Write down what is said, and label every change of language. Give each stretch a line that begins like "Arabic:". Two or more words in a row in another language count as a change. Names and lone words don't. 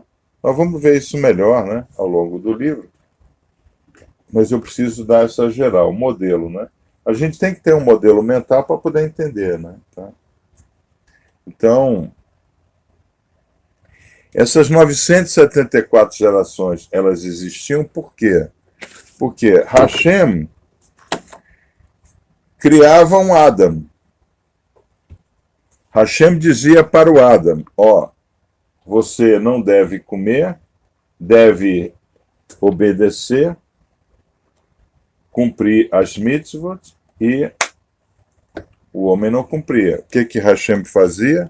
Portuguese: Nós vamos ver isso melhor, né, ao longo do livro. Mas eu preciso dar essa geral, o modelo. Né? A gente tem que ter um modelo mental para poder entender. Né? Tá? Então, essas 974 gerações, elas existiam por quê? Porque Hashem criava um Adam. Hashem dizia para o Adam, você não deve comer, deve obedecer, cumprir as mitzvot, e o homem não cumpria. O que Hashem fazia?